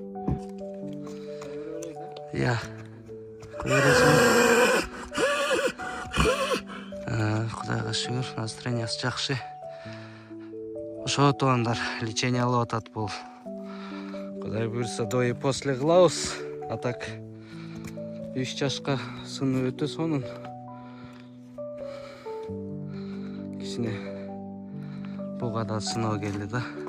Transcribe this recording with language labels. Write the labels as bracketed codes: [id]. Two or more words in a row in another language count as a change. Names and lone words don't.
[ky] Я. Көрөсүң. Кудайга шүгүр, настроениясы жакшы. Ошо туугандар, лечение алып атат бул. Кудай буйруса, [ru] до и после [ky] кылабыз. А так 3 жашка сыны өтө сонун. Кичине буга да сыноо келди да.